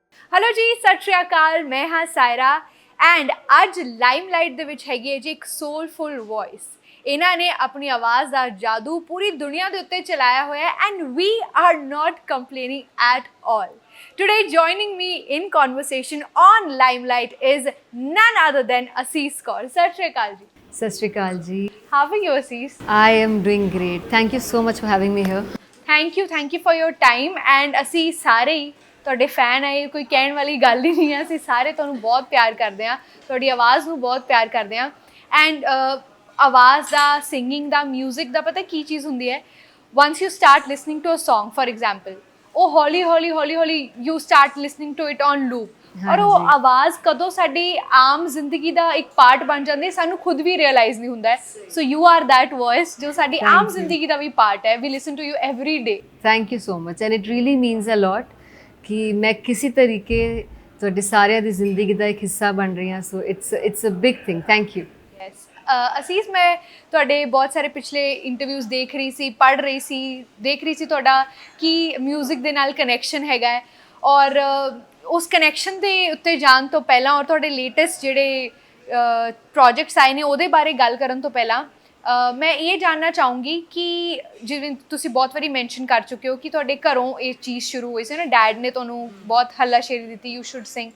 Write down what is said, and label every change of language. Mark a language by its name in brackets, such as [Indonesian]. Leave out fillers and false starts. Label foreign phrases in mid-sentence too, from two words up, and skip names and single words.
[Punjabi] ਹੈਲੋ ਜੀ, ਸਤ ਸ੍ਰੀ ਅਕਾਲ। ਮੈਂ ਹਾਂ ਸਾਇਰਾ एंड ਅੱਜ ਲਾਈਮਲਾਈਟ ਦੇ ਵਿੱਚ ਹੈਗੀ ਹੈ ਜੀ ਇੱਕ [English] soulful voice. [Punjabi] ਇਹਨਾਂ ਨੇ ਆਪਣੀ ਆਵਾਜ਼ ਦਾ ਜਾਦੂ ਪੂਰੀ ਦੁਨੀਆ ਦੇ ਉੱਤੇ ਚਲਾਇਆ ਹੋਇਆ ਹੈ [English] and we are not complaining at all. Today joining me in conversation on Limelight is none other than Asis Kaur. [Punjabi] ਸਤ ਸ੍ਰੀ ਅਕਾਲ ਜੀ. ਸਤ ਸ੍ਰੀ ਅਕਾਲ ਜੀ. [English] How are you, Asis? I am doing great. Thank you so much for having me here. Thank you for your time and [Punjabi] ਅਸੀਂ ਸਾਰੇ ਹੀ ਤੁਹਾਡੇ ਫੈਨ ਆਏ, ਕੋਈ ਕਹਿਣ ਵਾਲੀ ਗੱਲ ਹੀ ਨਹੀਂ ਹੈ। ਅਸੀਂ ਸਾਰੇ ਤੁਹਾਨੂੰ ਬਹੁਤ ਪਿਆਰ ਕਰਦੇ ਹਾਂ, ਤੁਹਾਡੀ ਆਵਾਜ਼ ਨੂੰ ਬਹੁਤ ਪਿਆਰ ਕਰਦੇ ਹਾਂ ਐਂਡ ਆਵਾਜ਼ ਦਾ, ਸਿੰਗਿੰਗ ਦਾ, ਮਿਊਜ਼ਿਕ ਦਾ ਪਤਾ ਕੀ ਚੀਜ਼ ਹੁੰਦੀ ਹੈ। [English] once you start listening to a song for example, [Punjabi] ਉਹ ਹੌਲੀ ਹੌਲੀ [English] you start listening to it on loop [Punjabi] ਔਰ ਉਹ ਆਵਾਜ਼ ਕਦੋਂ ਸਾਡੀ ਆਮ ਜ਼ਿੰਦਗੀ ਦਾ ਇੱਕ ਪਾਰਟ ਬਣ ਜਾਂਦੀ ਹੈ ਸਾਨੂੰ ਖੁਦ ਵੀ ਰਿਅਲਾਈਜ਼ ਨਹੀਂ ਹੁੰਦਾ। [English] so you are that voice [Punjabi] ਜੋ ਸਾਡੀ ਆਮ ਜ਼ਿੰਦਗੀ ਦਾ ਵੀ ਪਾਰਟ ਹੈ। [English] we listen to you every day. Thank you so much and it really means a lot [Punjabi] ਕਿ ਮੈਂ ਕਿਸੇ ਤਰੀਕੇ ਤੁਹਾਡੇ ਸਾਰਿਆਂ ਦੀ ਜ਼ਿੰਦਗੀ ਦਾ ਇੱਕ ਹਿੱਸਾ ਬਣ ਰਹੀ ਹਾਂ। [English] So it's a big thing. Thank you. [Punjabi] ਯੈਸ ਅਸੀਸ, ਮੈਂ ਤੁਹਾਡੇ ਬਹੁਤ ਸਾਰੇ ਪਿਛਲੇ ਇੰਟਰਵਿਊਜ਼ ਦੇਖ ਰਹੀ ਸੀ, ਪੜ੍ਹ ਰਹੀ ਸੀ, ਦੇਖ ਰਹੀ ਸੀ ਤੁਹਾਡਾ ਕੀ ਮਿਊਜ਼ਿਕ ਦੇ ਨਾਲ ਕਨੈਕਸ਼ਨ ਹੈਗਾ ਹੈ ਔਰ ਉਸ ਕਨੈਕਸ਼ਨ ਦੇ ਉੱਤੇ ਜਾਣ ਤੋਂ ਪਹਿਲਾਂ ਔਰ ਤੁਹਾਡੇ ਲੇਟੈਸਟ ਜਿਹੜੇ ਪ੍ਰੋਜੈਕਟਸ ਆਏ ਨੇ ਉਹਦੇ ਬਾਰੇ ਗੱਲ ਕਰਨ ਤੋਂ ਪਹਿਲਾਂ ਮੈਂ ਇਹ ਜਾਣਨਾ ਚਾਹੂੰਗੀ ਕਿ ਜਿਵੇਂ ਤੁਸੀਂ ਬਹੁਤ ਵਾਰੀ ਮੈਂਸ਼ਨ ਕਰ ਚੁੱਕੇ ਹੋ ਕਿ ਤੁਹਾਡੇ ਘਰੋਂ ਇਹ ਚੀਜ਼ ਸ਼ੁਰੂ ਹੋਈ ਸੀ ਨਾ, ਡੈਡ ਨੇ ਤੁਹਾਨੂੰ ਬਹੁਤ ਹੱਲਾਸ਼ੇਰੀ ਦਿੱਤੀ [English] you should sing.